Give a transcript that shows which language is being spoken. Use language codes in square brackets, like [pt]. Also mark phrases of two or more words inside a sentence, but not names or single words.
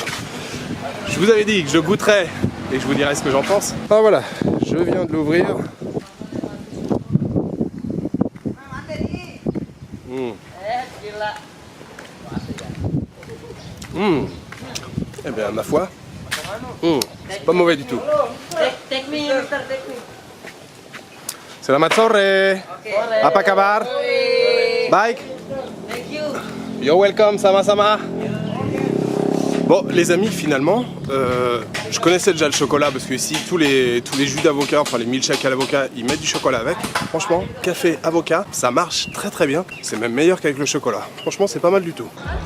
[fr] Je vous avais dit que je goûterais et que je vous dirais ce que j'en pense. Ah voilà, je viens de l'ouvrir. Eh bien, ma foi, c'est pas mauvais du tout. [id] Selamat sore. Apa kabar? Baik. [en] You're welcome, [id] sama-sama. [fr] Bon, les amis, finalement, je connaissais déjà le chocolat parce que ici, tous les jus d'avocat, enfin les milkshakes à l'avocat, ils mettent du chocolat avec. Franchement, café avocat, ça marche très très bien. C'est même meilleur qu'avec le chocolat. Franchement, c'est pas mal du tout.